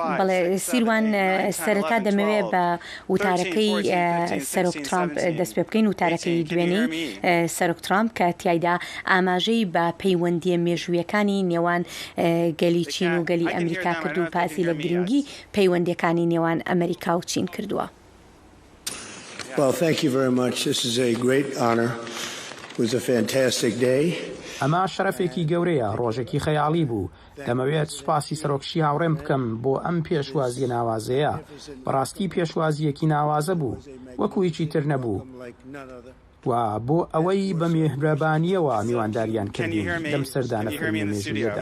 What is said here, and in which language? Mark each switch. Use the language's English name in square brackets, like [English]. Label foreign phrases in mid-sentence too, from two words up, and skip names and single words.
[Central Kurdish] بەڵێ سیروان سەرەتا دەمەوێت بە وتارەکەی سەرۆک ترامپ دەست پێ بکەین وتارەکەی دوێنەی سەرۆک ترامپ کە تیایدا ئاماژەی بە پەیوەندیە مێژوویەکانی نێوان گەلی چین و گەلی ئەمریکا کردو و پاسی لە گرنگی پەیوەندیەکانی نێوان ئەمریکا و چین کردووە. [English] Well, thank you very much. This is a great honor. It was a fantastic day. [Central Kurdish] ئەمە شەرەفێکی گەورەیە ڕۆژێکی خەیاڵی بوو دەمەوێت سوپاسی سەرۆکشی هاوڕێم بکەم بۆ ئەم پێشوازیە ناوازەیە بەڕاستی پێشوازیەکی ناوازە بوو وەکو هیچی تر نەبوو و بۆ ئەوەی بە میهرەبانیەوە میوانداریان کردین لەم سەردانە فەرمی مێژوویەدا.